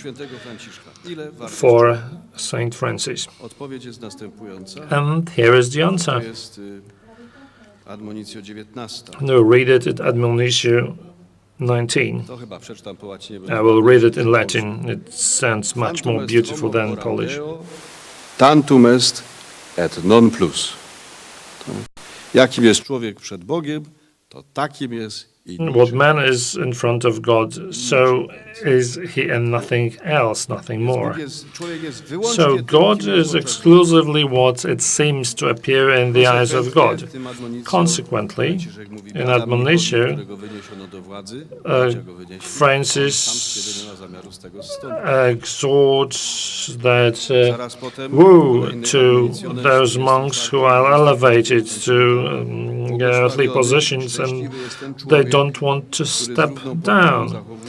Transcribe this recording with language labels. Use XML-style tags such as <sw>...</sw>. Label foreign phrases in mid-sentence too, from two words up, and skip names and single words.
<en>For Saint Francis. And here is the answer. No, read it at Admonitio 19. I will read it in Latin. It sounds much more beautiful than Polish.</en> <la>Tantum est et non plus.</la> <pl>Jakim jest człowiek przed Bogiem, to takim jest.</pl> <en>What man is in front of God, so is he, and nothing else, nothing more. So God is exclusively what it seems to appear in the eyes of God. Consequently, in Admonitio, Francis exhorts that woe to those monks who are elevated to earthly positions and they don't want to step down.</en>